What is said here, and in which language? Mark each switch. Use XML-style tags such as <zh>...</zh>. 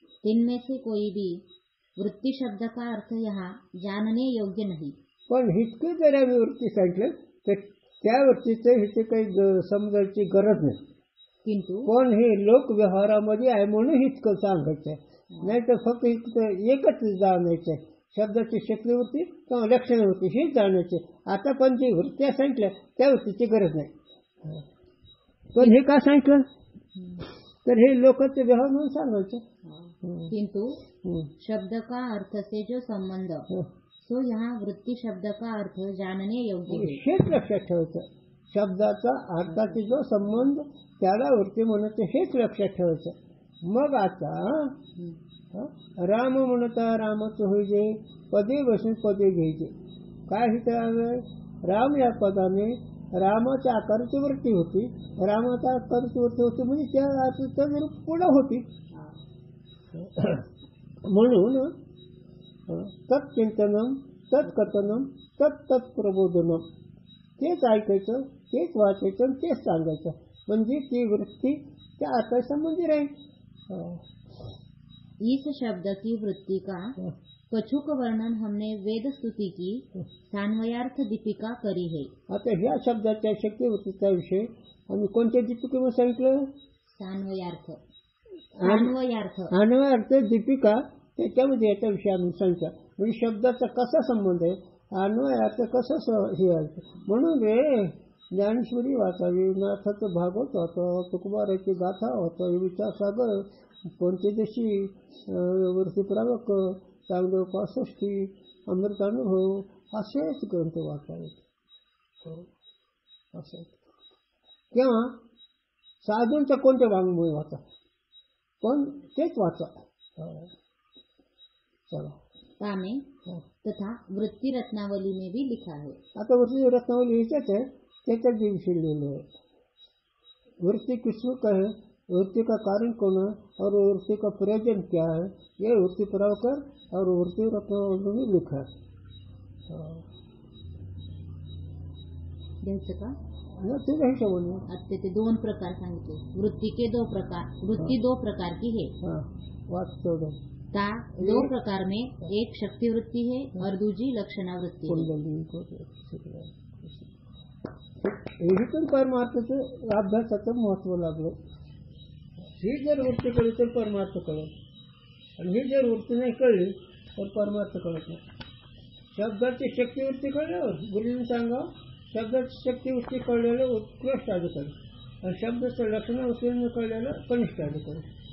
<hi>इनमें से कोई भी वृत्ति शब्द का अर्थ यहाँ जानने योग्य नहीं.</hi> <mr>पण इतकं जरा वृत्ती सांगितलं तर त्या वृत्तीचं इथे काही समजायची गरज नाही.</mr> <hi>किंतु</hi> <mr>पण हे लोक व्यवहारामध्ये आहे म्हणून इतकं सांगायचं आहे. नाही तर फक्त एकच जाणायचं आहे, शब्दाची शक्तीवृत्ती किंवा लक्षणवृत्ती हेच जाणायचे. आता पण जी वृत्त्या सांगितल्या त्या वृत्तीची गरज नाही. पण हे का सांगितलं तर हे लोकांचे व्यवहार म्हणून सांगायचं.</mr> <hi>किंतु शब्द का अर्थ से जो संबंध सो यहाँ वृत्ति शब्द का अर्थ जानने योग्य है.</hi> <mr>हेच लक्षात ठेवायचं. शब्दाचा अर्थाचा जो संबंध त्याला वृत्ती म्हणायचं, हेच लक्षात ठेवायचं. मग आता राम म्हणता रामाचं होईजे, पदे बसून पदे घ्यायचे. काय हित राम या पदाने रामाच्या आकाराची वृत्ती होती. रामाच्या आकाराची वृत्ती होती म्हणजे त्या पुढं होती. म्हणून तत्चिंतनम तत्कथनम तत्प्रबोधनम, तेच ऐकायचं, तेच वाचायचं, तेच सांगायचं. म्हणजे ती वृत्ती त्या आता संबंधी राहील.</mr> <hi>इस शब्द की वृत्ति का कछुक वर्णन हमने वेद स्तुति की सान्वयार्थ दीपिका करी है.</hi> <mr>आता ह्या शब्दाच्या शक्तिवृत्तीचा विषय आम्ही कोणत्या दीपिकेमध्ये सांगितलं? सान्वयार्थ. अन्वयार्थ दीपिका, त्याच्यामध्ये याचा विषय आम्ही सांगितला. म्हणजे शब्दाचा कसा संबंध आहे, अन्वयार्थ कसं हे आहे. म्हणून रे ज्ञानेश्वरी वाचावी, नाथाचं भागवत वाचावं, तुकोबाराची गाथा वाचावी, विचारसागर, पंचदशी, वृत्तीप्रावक, चांगदेव 65, अमृतानुभव, असेच ग्रंथ वाचावेत. असं किंवा साधूंचा कोणत्या वाङ्मय वाचा, पण तेच वाचा. चला</mr> <hi>में तथा वृत्ति रत्नावली में भी लिखा है.</hi> <mr>आता वृत्ति रत्नावली ह्याच्याच आहे, त्याच्याच विषय लिहिलेलं आहे.</mr> <hi>वृत्ति किसको कहे, वृत्ति का कारण कौन है और वृत्ति का प्रयोजन क्या है, ये वृत्ति प्रभाकर और वृत्ति रत्नावली में लिखा है.</hi> <mr>घ्यायचं का? तुझ्या हिशोबाने. आता ते 2 प्रकार सांगितले.</mr> <hi>वृत्ति के 2 प्रकार. वृत्ति 2 प्रकार की है.</hi> <mr>वाच तेवढं.</mr> <hi>ता 2 प्रकार में एक शक्ति वृत्ति है और दूसरी लक्षणा वृत्ति है.</hi> <mr>पण परमार्थाचं अभ्यासाचं महत्व लागलं. ही जर वृत्ती कळली तर परमार्थ कळेल, आणि ही जर वृत्ती नाही कळली तर परमार्थ कळत नाही. शब्दाची शक्तिवृत्ती कळल्यावर गुरुजींनी सांगा, शब्दाची शक्तिवृत्ती कळलेलं उत्कृष्ट अधिकारी, आणि शब्दाचं लक्षणावृत्ती न कळलेलं कनिष्ठ अधिकारी.</mr>